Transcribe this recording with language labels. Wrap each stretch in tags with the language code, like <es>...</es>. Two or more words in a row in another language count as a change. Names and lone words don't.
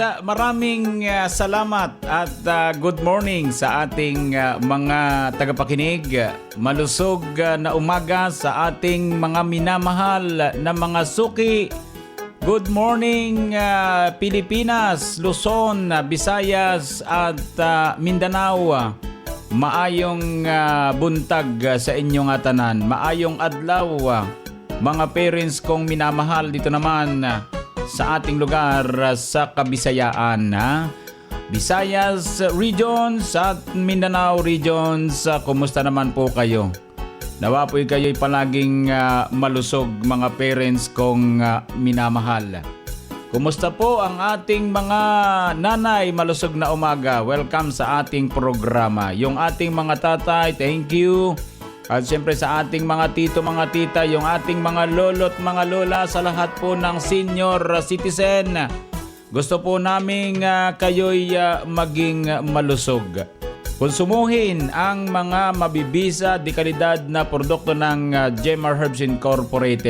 <tl>maraming salamat at</tl> <en>good morning</en> <tl>sa ating mga tagapakinig. Malusog na umaga sa ating mga minamahal na mga suki.</tl> <en>Good morning Pilipinas, Luzon, Visayas at Mindanao.</en> <ceb>Maayong buntag sa inyong tanan. Maayong adlaw</ceb> <tl>mga parents kong minamahal dito naman sa ating lugar sa Kabisayaan. Visayas regions at Mindanao regions, kumusta naman po kayo? Nawa po'y kayo'y palaging malusog mga parents kong minamahal. Kumusta po ang ating mga nanay? Malusog na umaga. Welcome sa ating programa. Yung ating mga tatay,</tl> <en>thank you.</en> <tl>At siyempre sa ating mga tito, mga tita, yung ating mga lolo't mga lola, sa lahat po ng senior citizen. Gusto po namin kayo'y maging malusog. Konsumuhin ang mga mabibisa di kalidad na produkto ng Jemar Herbs Incorporated.</tl>